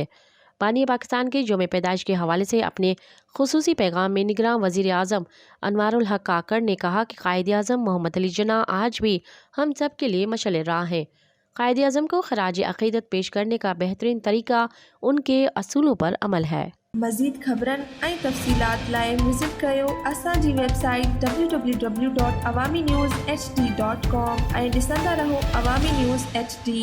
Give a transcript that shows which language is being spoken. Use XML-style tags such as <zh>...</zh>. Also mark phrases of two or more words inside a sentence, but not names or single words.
<ur>بانی پاکستان کے یوم پیدائش کے حوالے سے اپنے خصوصی پیغام میں نگراں وزیر اعظم انوار الحق کاکڑ نے کہا کہ قائد اعظم محمد علی جناح آج بھی ہم سب کے لیے مشعل راہ ہیں۔ قائد اعظم کو خراج عقیدت پیش کرنے کا بہترین طریقہ ان کے اصولوں پر عمل ہے۔</ur> <sd>مزید خبرن ऐं तफ़सीलात लाइ विज़िट कयो असांजी वेबसाइट www.awamiNewsHD.com ऐं ॾिसंदा रहो अवामी न्यूज़ HD।</sd>